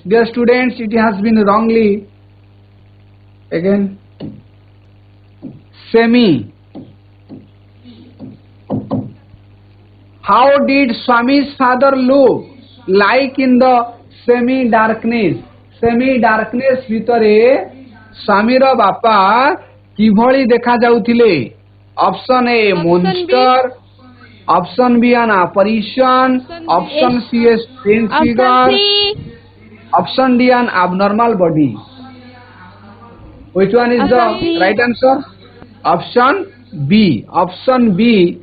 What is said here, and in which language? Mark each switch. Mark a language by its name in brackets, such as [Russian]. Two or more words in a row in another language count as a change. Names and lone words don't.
[English] Dear students, it has been wrongly again. Semi. How did Swami's father look like in the semi-darkness? [Odia] Semi-darkness ଭିତରେ ସ୍ୱାମୀର ବାପା କିଭଳି ଦେଖା ଯାଉଥିଲେ? [English] Option A monster, option B an apparition, option C a strange figure, option D an abnormal body. Which one is the right answer? Option B. Option B.